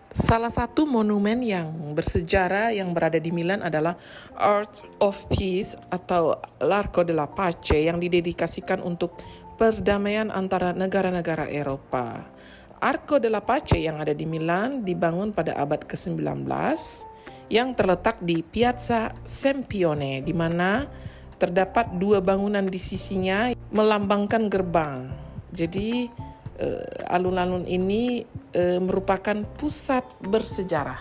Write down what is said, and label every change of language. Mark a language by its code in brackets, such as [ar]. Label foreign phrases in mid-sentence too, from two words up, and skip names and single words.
[id] Salah satu monumen yang bersejarah yang berada di Milan adalah Arch of Peace atau l'Arco della Pace yang didedikasikan untuk perdamaian antara negara-negara Eropa. Arco della Pace yang ada di Milan dibangun pada abad ke-19 yang terletak di Piazza Sempione, di mana terdapat dua bangunan di sisinya melambangkan gerbang. Jadi alun-alun ini merupakan pusat bersejarah.